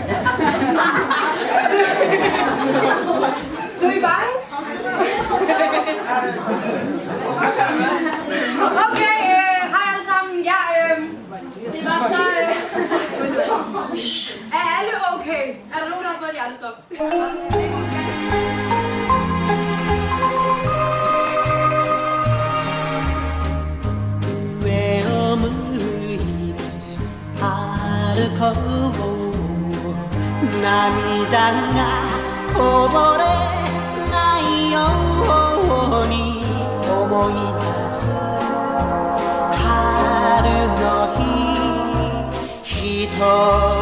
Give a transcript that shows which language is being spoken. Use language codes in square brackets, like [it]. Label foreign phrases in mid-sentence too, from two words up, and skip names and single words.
[da] Er I bange? Okay, hej alle sammen. Det var så... Er alle okay? Er der nogen, der har fået hjertestop? [ja] 涙がこぼれないように思い出す春の日一人